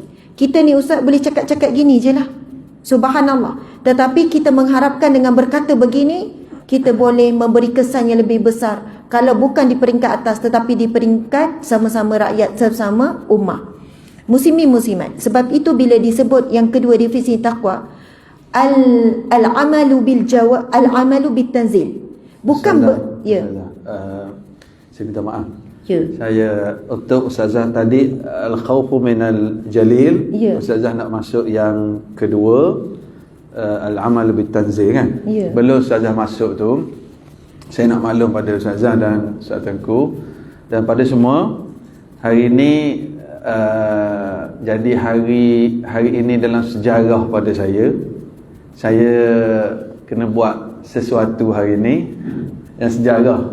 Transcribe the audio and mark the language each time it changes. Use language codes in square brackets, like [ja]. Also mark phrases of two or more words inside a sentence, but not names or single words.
[ms] Kita ni ustaz boleh cakap-cakap gini je lah, subhanallah. Tetapi kita mengharapkan dengan berkata begini, kita boleh memberi kesan yang lebih besar. Kalau bukan di peringkat atas, tetapi di peringkat sama-sama rakyat, sama-sama ummah. Muslimin muslimat. Sebab itu bila disebut yang kedua definisi takwa, [ar] العمل بالتنزيل. [ms] Bukan saya minta maaf. Ya. Saya untuk Ustazah tadi [ar] الخوف من الجليل. [ms] Ya. Ustazah nak masuk yang kedua, [ar] العمل بالتنزيل [ms] kan. Ya. Belum Ustazah masuk tu, saya nak maklum pada Ustazah dan Ustaz Tengku dan pada semua, hari ini jadi hari ini dalam sejarah pada saya kena buat sesuatu hari ini yang sejarah.